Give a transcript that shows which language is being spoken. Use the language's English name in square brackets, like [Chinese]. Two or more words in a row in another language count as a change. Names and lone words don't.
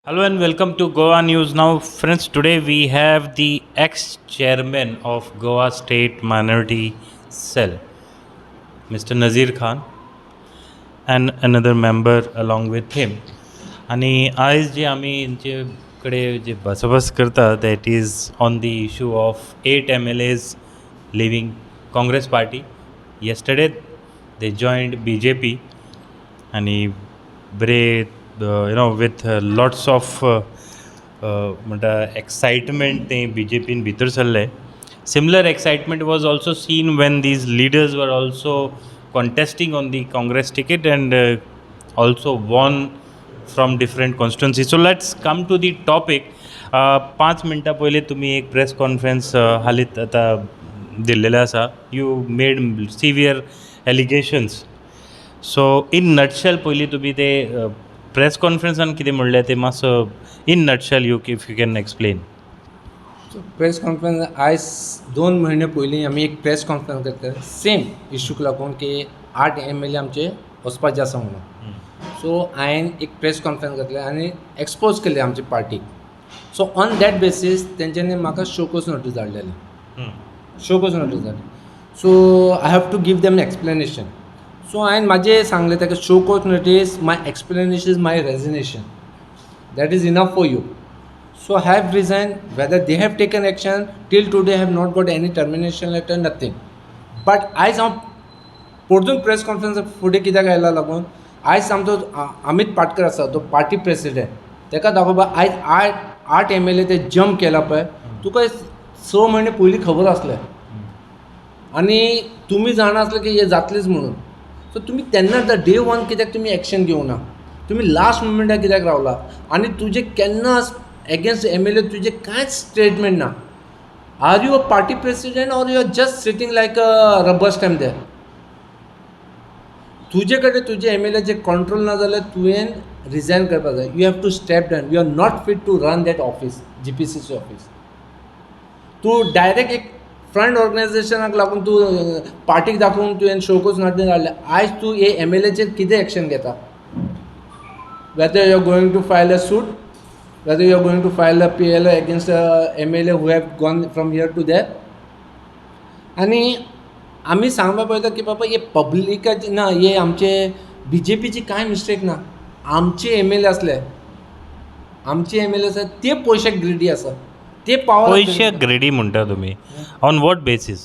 [English] Hello and welcome to Goa News Now. Friends, today we have the ex chairman of Goa State Minority Cell, Mr. Nazir Khan, and another member along with him. [Konkani] आणि आयज जे आमी जे कडेन जे बसबस करता [English] that is on the issue of 8 MLAs leaving Congress party. Yesterday they joined BJP [Konkani] आणि बरे [English] with lots of म्हणटा excitement [Konkani] ते BJPन भितर सरले. [English] Similar excitement was also seen when these leaders were also contesting on the Congress ticket and also won from different constituencies. So let's come to the topic. [Konkani] 5 मिनटां पयलीं तुमी एक [English] press conference [Konkani] हालींच आतां दिल्लेलें आसा. [English] You made severe allegations. So in nutshell [Konkani] पयलीं तुमी ते प्रेस कॉन्फरन्सान कितें म्हणलें तें मातसो [English] in nutshell if you can explain. press conference [Konkani] आयज 2 म्हयने पयलीं आमी एक [English] press conference [Konkani] करता [English] same issue [Konkani] लागून की 8 MLA आमचे वचपाचे आसा म्हणून. सो हांवें एक [English] press conference [Konkani] घातलें आनी एक्सपोज केलें आमची पार्टीक. [English] So on that basis [Konkani] तेंच्यांनी म्हाका [English] show cause notice धाडलेली. show cause notice धाडली. So I have to give them explanation. सो [Konkani] हांवें म्हाजें सांगलें ताका [English] show cause notice my explanation is my resignation. That is enough for you. So I have resigned. Whether they have taken action till today, I have not got any termination letter, nothing. [Konkani] But आयज हांव परतून [English] press conference [Konkani] फुडें कित्याक आयला लागून आयज आमचो अमित पाटकर आसा तो [English] party president [Konkani] ताका दाखोवपाक आयज 8 MLA ते जम्प केला पळय तुका 6 म्हयने पयलीं खबर आसलें आनी तुमी जाणा आसलें की हें जातलेंच म्हणून. सो तुमी तेन्ना [English] day one [Konkani] कित्याक तुमी एक्शन घेवं ना. तुमी [English] last moment [Konkani] कित्याक रावला आनी तुजें केन्नाच [English] against MLA [Konkani] तुझे कांयच स्टेटमेंट ना. [English] Are you a party president or you are just sitting like a rubber stamp there. [Konkani] तुजे कडेन तुजे MLA जे कंट्रोल ना जाल्यार तुवें रिजायन करपाक जाय. [English] You have to step down. You are not fit to run that office GPCC office. [Konkani] तूं डायरेक्ट एक [English] front organisation [Konkani] लागून तूं पार्टीक दाखोवन तुवें शोकोज नोटीस धाडलें. आयज तूं हे MLAचेर कितें एक्शन घेता. [English] Whether you are going to file a suit, whether you are going to file a PLO against a MLA who have gone from here to there. [Konkani] आनी आमी सांगपाक पळयता की बाबा हे पब्लिकाची ना, हे आमचे BJPची कांय मिस्टेक ना. आमचे MLA आसले, आमचे MLA आसा ते पयशे ग्रेडी आसा, ते पावर पयशे ग्रेडी म्हणटा तुमी [English] on what basis.